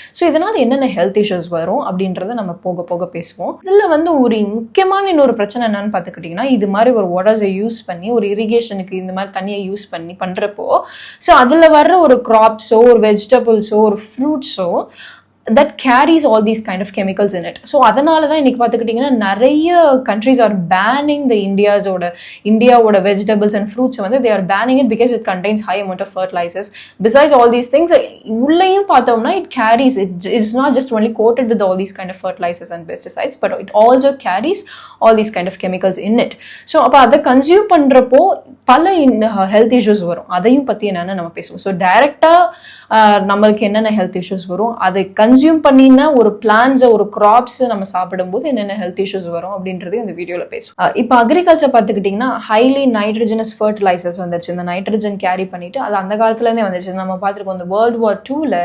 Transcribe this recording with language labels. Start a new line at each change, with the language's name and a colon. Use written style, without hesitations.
Tamil: So இதனால என்னென்ன health issues வரும் அப்படின்றத நம்ம போக போக பேசுவோம். இதில் வந்து ஒரு முக்கியமான இன்னொரு பிரச்சனை என்னன்னு பார்த்துக்கிட்டிங்கன்னா, இது மாதிரி ஒரு வாட்டர்ஸை யூஸ் பண்ணி ஒரு இரிகேஷனுக்கு இந்த மாதிரி தண்ணியை யூஸ் பண்ணி பண்றப்போ ஸோ அதுல வர்ற ஒரு கிராப்ஸோ ஒரு வெஜிடபிள்ஸோ ஒரு ஃப்ரூட்ஸோ
English: that carries all these kind of chemicals in it. So
Tamil: அதனால தான் இன்னைக்கு பார்த்துக்கிட்டிங்கன்னா நிறைய
English: countries are banning the இந்தியாவோட vegetables and fruits வந்து they are banning it because it contains high amount of fertilizers. Besides all these things,
Tamil: உள்ளேயும் பார்த்தோம்னா
English: it carries, it's not just only coated with all these kind of fertilizers and pesticides, but it also carries all these kind of chemicals in it.
Tamil: So அப்போ அதை consume பண்றப்போ பல health issues வரும். அதையும் பற்றி என்னென்னு நம்ம பேசுவோம். ஸோ டைரெக்டாக நம்மளுக்கு என்னென்ன ஹெல்த் இஷ்யூஸ் வரும், அதை கன்சியூம் பண்ணினா ஒரு பிளான்ஸை ஒரு கிராப்ஸை நம்ம சாப்பிடும்போது என்னென்ன ஹெல்த் இஷ்யூஸ் வரும் அப்படின்றதையும் இந்த வீடியோவில் பேசுவோம். இப்போ அக்ரிகல்ச்சர் பார்த்துக்கிட்டிங்கன்னா ஹைலி நைட்ரஜனஸ் ஃபர்டிலைசர்ஸ் வந்துருச்சு. இந்த நைட்ரஜன் கேரி பண்ணிட்டு அது அந்த காலத்துலேருந்தே வந்துச்சு. நம்ம பார்த்துருக்கோம் இந்த World War II